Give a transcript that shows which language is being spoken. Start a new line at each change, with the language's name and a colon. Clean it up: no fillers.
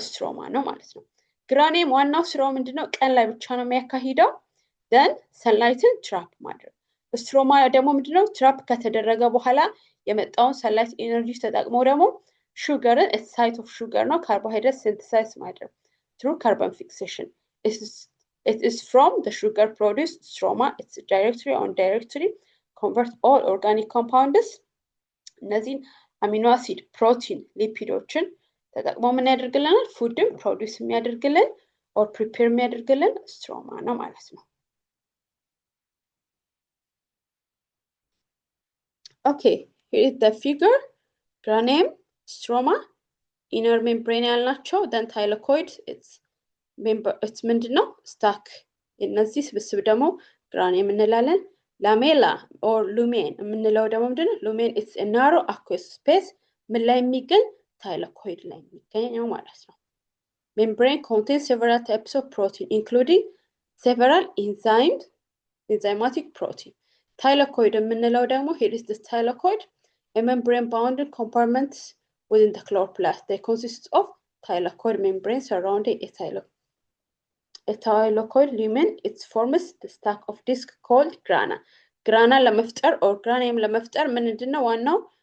Amharic: ስትሮማ ነው ማለት ነው። ግራኒየም ዋናው ስራው ምንድነው? ቀን ላይ ብቻ ነው የሚያካሂደው then ሰንላይትን ትራፕ ማድረግ። ስትሮማ ደግሞ ምንድነው? ትራፕ ከተደረገ በኋላ የመጣውን ሰንላይት ኤነርጂ ተጠቅሞ ደግሞ ሹገርን ሳይት ኦፍ ሹገር ነው ካርቦሃይድሬት ሲንተሳይዝ ማድረግ
English: through carbon fixation. It is from the sugar produced stroma. It's directly or indirectly convert all organic compounds.
Amharic: እነዚህን አሚኖ አሲድ፣ ፕሮቲን፣ ሊፒዶችን ተጠቅሞ ምን ያደርግልናል? ፉድን ፕሮዲውስ የሚያደርግልን ኦር ፕሪፔር የሚያደርግልን ስትሮማ ነው ማለት ነው።
English: okay, here is the figure. granium, stroma, inner membrane
Amharic: ያልናቸው
English: then thylakoids it's
Amharic: ምንድነው? ስታክ። የነዚህ ስብስብ ደግሞ ግራኒየም እንላለን። ላሜላ or lumen የምንለው ደግሞ ምንድነው?
English: lumen it's a narrow aqueous space
Amharic: ምን ላይ የሚገኝ? thylakoid ላይ የሚገኝ ነው ማለት ነው።
English: membrane contains several types of protein including several enzymatic protein. thylakoid
Amharic: የምንለው ደግሞ
English: here is the thylakoid, a membrane bounded compartments within the chloroplast. They consist of thylakoid membrane surrounding a thylakoid lumen. It forms the stack of disc called grana.
Amharic: grana ለመፍጠር or granium ለመፍጠር ምንድነው ዋናው?